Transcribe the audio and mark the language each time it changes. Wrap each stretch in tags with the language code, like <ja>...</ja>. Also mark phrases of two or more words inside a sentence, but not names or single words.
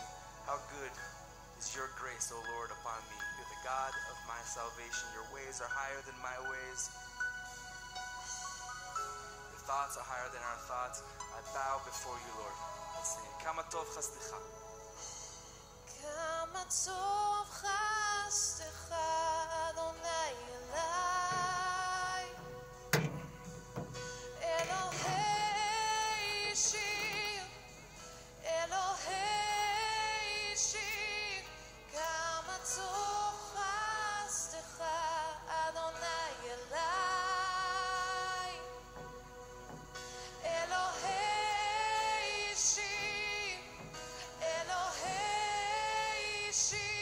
<en>How good is your grace, O Lord, upon me. You're the God of my salvation. Your ways are higher than my ways. Your thoughts are higher than our thoughts. I bow before you, Lord. Let's sing it.</en> <he>כמה טוב חסדך. כמה טוב חסדך, אדני אלי. אלהי ישעי. אלהי ישעי, כמה טוב חסדך, אדני אלי. אלהי ישעי, אלהי ישעי.</he>